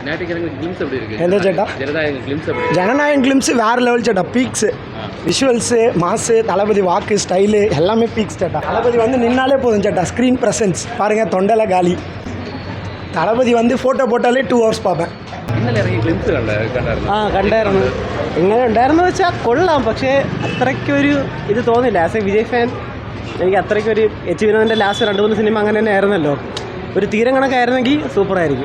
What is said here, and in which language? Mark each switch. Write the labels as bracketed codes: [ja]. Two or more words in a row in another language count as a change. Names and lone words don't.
[ml] എന്താ ചേട്ടാ [ta] ஜனநாயகம் கிளிம்ஸ் வேறு லெவல் சேட்டா. பீக்ஸு விஷுவல்ஸு மாஸு தளபதி வாக்கு ஸ்டைலு எல்லாமே பீக்ஸ் சேட்டா. தளபதி வந்து நின்னாலே போதும் சேட்டா. [en] screen presence [ta] பாருங்கள், தொண்டலை காலி. தளபதி வந்து போட்டோ போட்டாலே 2 hours பார்ப்பேൻ. [ml] കണ്ടായിരുന്നു. എങ്ങനെ ഉണ്ടായിരുന്നു വെച്ചാൽ കൊള്ളാം, പക്ഷേ അത്രയ്ക്കൊരു ഇത് തോന്നില്ല. [en] as a Vijay fan [ml] എനിക്ക് അത്രയ്ക്കൊരു എച്ച് വിനോദിൻ്റെ ലാസ്റ്റ് 2-3 സിനിമ അങ്ങനെ തന്നെ ആയിരുന്നല്ലോ. ഒരു തീരം കണക്കായിരുന്നെങ്കിൽ സൂപ്പറായിരിക്കും.